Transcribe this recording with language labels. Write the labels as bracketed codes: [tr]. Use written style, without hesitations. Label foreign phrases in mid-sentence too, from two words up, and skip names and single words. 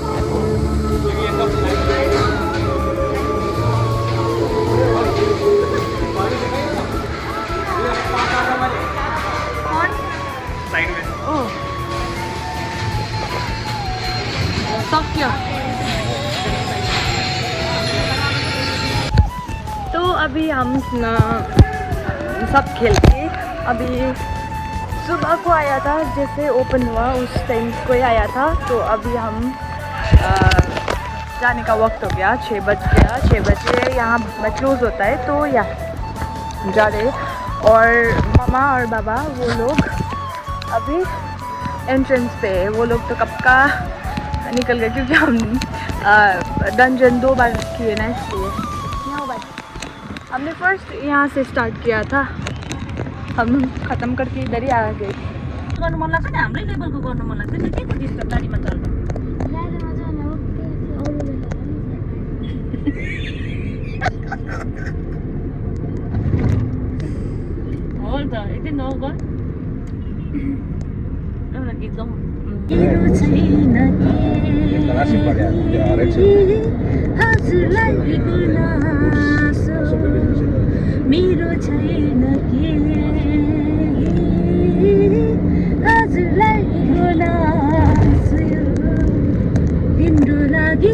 [hi] सक्यो तो अभी हम सब खेल के अभी सुबह को आया था जैसे ओपन हुआ उस टाइम कोई आया था तो अभी हम जाने का वक्त हो गया 6 बज गया 6 बजे यहाँ क्लोज होता है तो यहाँ जा रहे और मामा और बाबा वो लोग अभी एंट्रेंस पे है वो लोग तो कब का निकल गए क्योंकि हम डंजन 2 बार किए ना इसलिए हमने फर्स्ट यहाँ से स्टार्ट किया था हम ख़त्म करके इधर ही आ गए [ne] गर्नु मन लाग्छ नि हाम्रै लेभलको गर्नु मन लाग्छ नि के को डिस्टर्ब गाडीमा चल्नु हो त एकदिन नगर एउटा गीत गाउँ मेरो छैन के हजुरलाई गुनासो तिम्रो लागि